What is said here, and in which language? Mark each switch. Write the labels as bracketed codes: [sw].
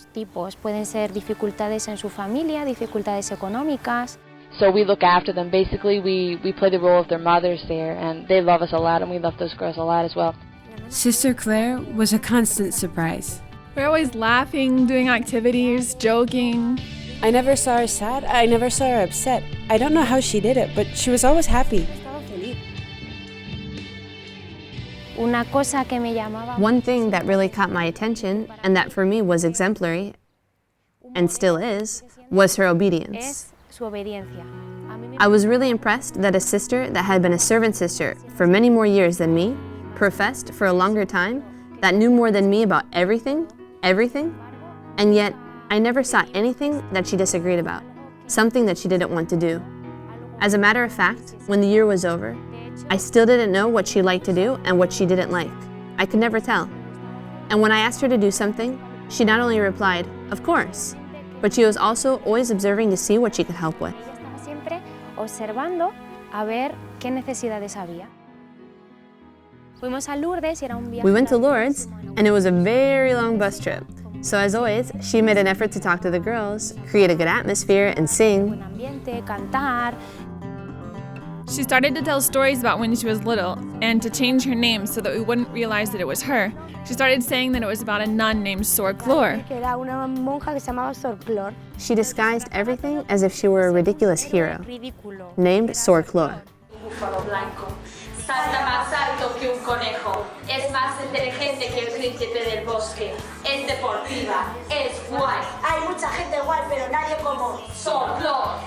[es] Tipos pueden ser dificultades en su familia, dificultades económicas. [en] So we look after them. Basically, we play the role of their mothers there, and they love us a lot, and we love those girls a lot as well. Sister Clare was a constant surprise. We're always laughing, doing activities, joking. I never saw her sad. I never saw her upset. I don't know how she did it, but she was always happy. [es] Una cosa que me llamaba. [en] One thing that really caught my attention, and that for me was exemplary, and still is, was her obedience. [es] Su obediencia. [en] I was really impressed that a sister that had been a servant sister for many more years than me, professed for a longer time, that knew more than me about everything, and yet I never saw anything that she disagreed about, something that she didn't want to do. As a matter of fact, when the year was over, I still didn't know what she liked to do and what she didn't like. I could never tell. And when I asked her to do something, she not only replied, "Of course," but she was also always observing to see what she could help with. [es] Estaba siempre observando a ver qué necesidades había. Fuimos a Lourdes y era un viaje. [en] We went to Lourdes, and it was a very long bus trip. So as always, she made an effort to talk to the girls, create a good atmosphere, and sing. [es] Buen ambiente, cantar. [en] She started to tell stories about when she was little and to change her name so that we wouldn't realize that it was her. She started saying that it was about a nun named Sor Clare. [es] Era una monja que se llamaba Sor Clare. [en] She disguised everything as if she were a ridiculous hero, named Sor Clare. [es] Búfalo blanco. Salta más alto que un conejo. Es más inteligente que el príncipe del bosque. Es deportiva. Es guay. Hay mucha gente guay, pero nadie como Sor Clare.